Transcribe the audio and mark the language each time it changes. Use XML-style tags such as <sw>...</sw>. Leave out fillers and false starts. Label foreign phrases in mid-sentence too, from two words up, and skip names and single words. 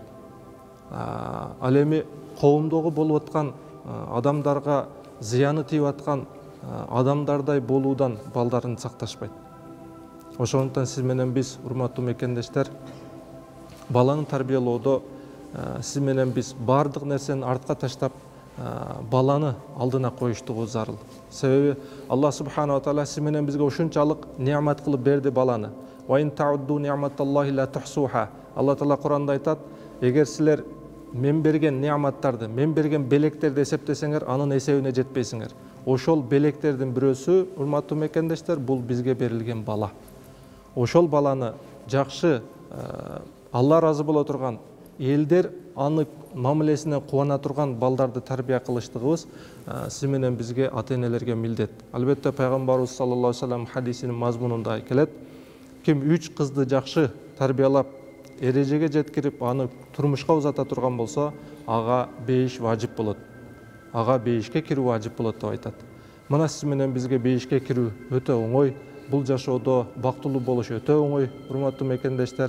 <ky>Ал эми коомдогу болуп аткан адамдарга зыяны тийип аткан адамдардай болуудан балдарын сакташпайт. Ошондуктан сиз менен биз, урматтуу мекендештер, баланы тарбиялоодо сиз менен биз бардык нерсени артка таштап, баланы алдына коюштугубуз зарыл. Себеби Аллах</ky> <ar>سبحانه وتعالى</ar> <ky>сиз менен бизге ушунчалык неамат кылып берди баланы.</ky> <ar>وإن تعدوا نعمة الله لا تحصوها.</ar> <ky>Алла таала Куранда айтат, эгер силер мен берген неаматтарды, мен берген белектерди эсептесеңер, анын эсебине жетпейсиңер. Ошол белектердин бирөөсү, урматтуу мекендештер, бул бизге берилген бала. Ошол баланы жакшы, Алла разы боло турган, элдер аны мамилесине кубана турган балдарды тарбия кылыштыгыбыз сиз менен бизге, ата-энелерге милдет. Албетте Пайгамбарыбыз</ky> <ar>صلى الله عليه وسلم</ar> <ky>хадисинин мазмунунда келет, ким 3 кызды жакшы тарбиялап, эрежеге жеткирип, аны турмушка узата турган болсо, ага бейиш важип болот. Ага бейишке кирүү важип болот деп айтат. Мына сиз менен бизге бейишке кирүү өтө оңой, бул жашоодо бактылуу болуш өтө оңой, урматтуу мекендештер.</ky>